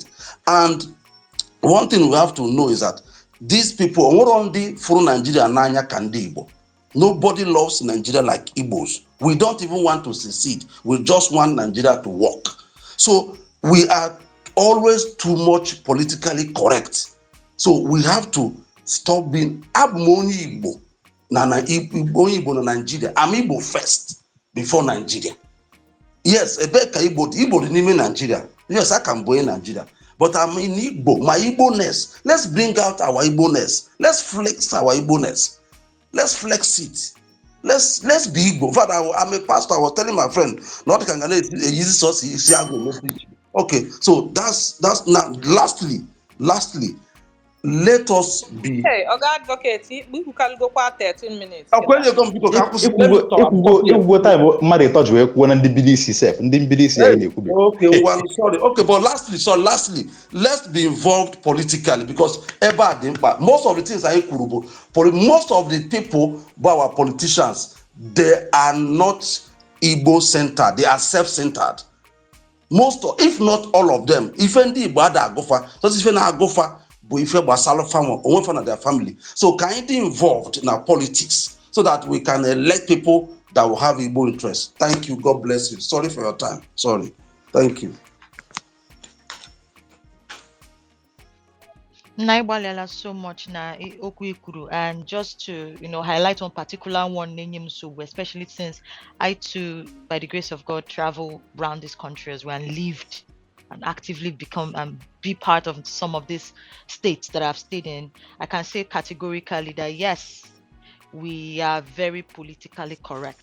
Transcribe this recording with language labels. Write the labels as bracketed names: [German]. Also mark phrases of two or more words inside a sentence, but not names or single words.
[English] And one thing we have to know is that these people, nobody loves Nigeria like Igbos. We don't even want to secede. We just want Nigeria to work. So we are always too much politically correct. So we have to stop being MONI Igbo. [Igbo] Igbo na Nigeria. [English] I'm Igbo first before Nigeria. Yes, Ebeka Igbo in Nigeria. Yes, I can go in Nigeria. But I'm in Igbo. My Igbo-ness. Let's bring out our Igbo-ness. Let's flex our Igbo-ness. Let's flex it. Let's be Igbo. In fact, I'm a pastor. I was telling my friend, not can easy source. Okay, so that's now. Lastly, let us be. Hey, Oga Advocate, we can go for 13 minutes. [Igbo] Ikwugo time mmadụ ịtọ ji wee kwuo na ndị bilisi sef, ndị bilisi anyị na-ekwubi. [English] Okay, well, sorry. Okay, but lastly, let's be involved politically, because most of the things I kwuru, most of the people, our politicians, they are not Igbo centered. They are self-centered. Most, if not all of them, [Igbo] if ndị Igbo ada agụfa, just if na agụfa bụ ife gbasara family, onwe fa na [English] their family. So can be involved in our politics so that we can elect people that will have Igbo interest. Thank you. God bless you. Sorry for your time. Sorry. Thank you. [Igbo] Naigbalela [English] so much [Igbo] na okwu ikuru, [English] and just to highlight one particular one, especially since I too, by the grace of God, travel around this country as well and lived and actively become and be part of some of these states that I've stayed in. I can say categorically that yes, we are very politically correct.